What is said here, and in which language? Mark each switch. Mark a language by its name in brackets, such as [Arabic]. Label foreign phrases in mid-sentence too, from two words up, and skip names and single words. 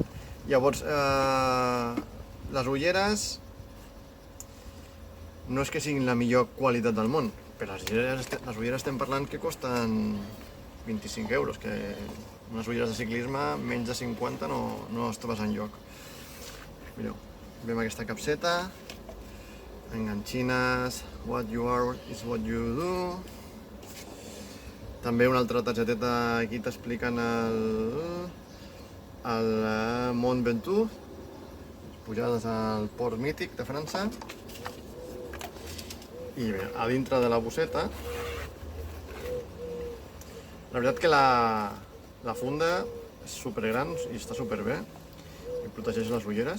[Catalan] Llavors, les ulleres no és que siguin la millor qualitat del món, però les ulleres estem parlant que costen 25 euros, que unes ulleres de ciclisme menys de 50 no es trobes enlloc. Mireu, ve amb aquesta capseta, enganxines, [English] what you are is what you do. [Catalan] També una altra targeteta, aquí t'expliquen el Mont Ventoux, pujades al port mític de França. I bé, a dintre de la bosseta, la veritat que la funda és supergran i està superbé i protegeix les ulleres.